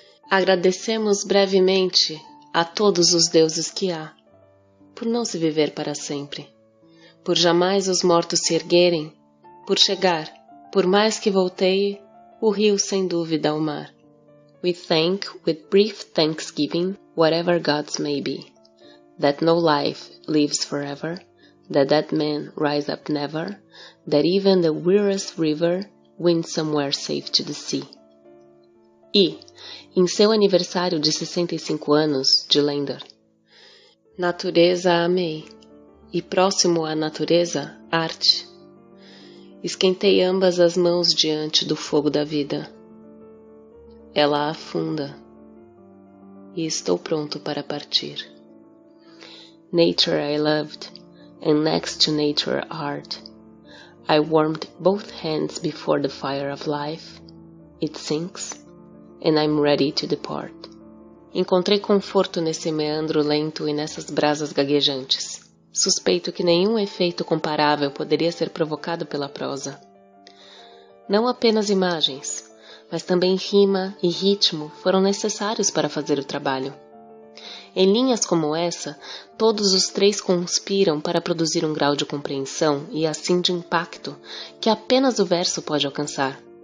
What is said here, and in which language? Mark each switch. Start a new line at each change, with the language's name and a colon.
Portuguese: Agradecemos brevemente a todos os deuses que há, por não se viver para sempre, por jamais os mortos se erguerem, por chegar, por mais que volteie, o rio sem dúvida ao mar.
English: We thank with brief thanksgiving whatever gods may be, that no life lives forever, that dead men rise up never, that even the weariest river wins somewhere safe to the sea.
Portuguese: E, em seu aniversário de 65 anos, de Landor, natureza amei, e próximo à natureza, arte. Esquentei ambas as mãos diante do fogo da vida. Ela afunda, e estou pronto para partir.
English: Nature I loved, and next to nature art. I warmed both hands before the fire of life. It sinks, and I'm ready to depart.
Portuguese: Encontrei conforto nesse meandro lento e nessas brasas gaguejantes. Suspeito que nenhum efeito comparável poderia ser provocado pela prosa. Não apenas imagens, mas também rima e ritmo foram necessários para fazer o trabalho. Em linhas como essa, todos os 3 conspiram para produzir um grau de compreensão e assim de impacto que apenas o verso pode alcançar.